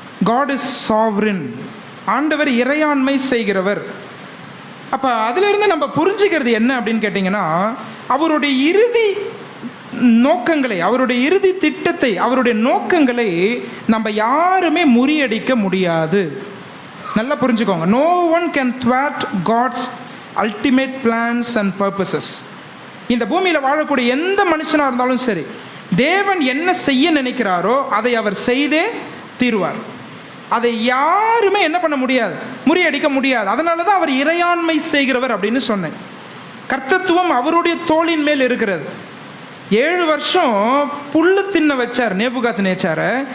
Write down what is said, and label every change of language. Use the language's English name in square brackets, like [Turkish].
[English] God is sovereign. [Tamil] ஆண்டவர் இறையாண்மை செய்கிறவர். அப்போ அதிலிருந்து நம்ம புரிஞ்சுக்கிறது என்ன அப்படின்னு கேட்டிங்கன்னா, அவருடைய இறுதி நோக்கங்களை, அவருடைய இறுதி திட்டத்தை, அவருடைய நோக்கங்களை நம்ம யாருமே முறியடிக்க முடியாது. நல்லா புரிஞ்சுக்கோங்க. [English] No one can thwart God's ultimate plans and purposes. [Tamil] இந்த பூமியில் வாழக்கூடிய எந்த மனுஷனாக இருந்தாலும் சரி, தேவன் என்ன செய்ய நினைக்கிறாரோ அதை அவர் செய்தே தீருவார். அதை யாருமே என்ன பண்ண முடியாது, முறியடிக்க முடியாது. அதனால தான் அவர் இறையாண்மை செய்கிறவர் அப்படின்னு சொன்னேன். கர்த்தத்துவம் அவருடைய தோளின் மேல் இருக்கிறது. 7 வருஷம் புல்லு தின்ன வச்சார் நேபுகாத்நேச்சாரை.